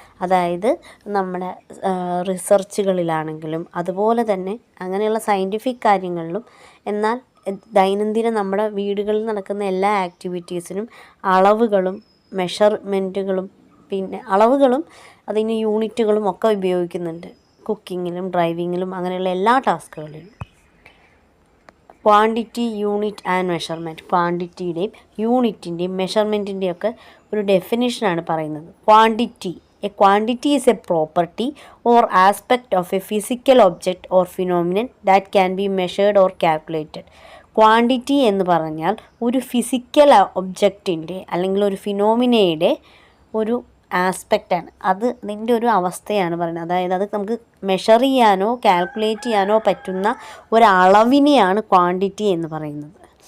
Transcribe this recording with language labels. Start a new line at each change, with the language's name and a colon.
Malayalam: അതായത് നമ്മുടെ റിസർച്ചുകളിലാണെങ്കിലും അതുപോലെ തന്നെ അങ്ങനെയുള്ള സയൻറ്റിഫിക് കാര്യങ്ങളിലും, എന്നാൽ ദൈനംദിന നമ്മുടെ വീടുകളിൽ നടക്കുന്ന എല്ലാ ആക്ടിവിറ്റീസിനും അളവുകളും മെഷർമെൻറ്റുകളും പിന്നെ അളവുകളും അതിന് യൂണിറ്റുകളും ഒക്കെ ഉപയോഗിക്കുന്നുണ്ട്. കുക്കിങ്ങിലും ഡ്രൈവിങ്ങിലും അങ്ങനെയുള്ള എല്ലാ ടാസ്കുകളിലും. Quantity, unit and measurement. ക്വാണ്ടിറ്റിയുടെയും യൂണിറ്റിൻ്റെയും മെഷർമെൻറ്റിൻ്റെയും ഒക്കെ ഒരു ഡെഫിനിഷനാണ് പറയുന്നത്.
English: A quantity is a property or aspect of a physical object or phenomenon that can be measured or calculated.
Malayalam: Quantity എന്ന് പറഞ്ഞാൽ ഒരു ഫിസിക്കൽ ഒബ്ജക്റ്റിൻ്റെ അല്ലെങ്കിൽ ഒരു ഫിനോമിനയുടെ ഒരു ആസ്പെക്റ്റാണ്. അതിൻ്റെ ഒരു അവസ്ഥയാണ് പറയുന്നത്. അതായത് അത് നമുക്ക് മെഷർ ചെയ്യാനോ കാൽക്കുലേറ്റ് ചെയ്യാനോ പറ്റുന്ന ഒരളവിനെയാണ് ക്വാണ്ടിറ്റി എന്ന് പറയുന്നത്.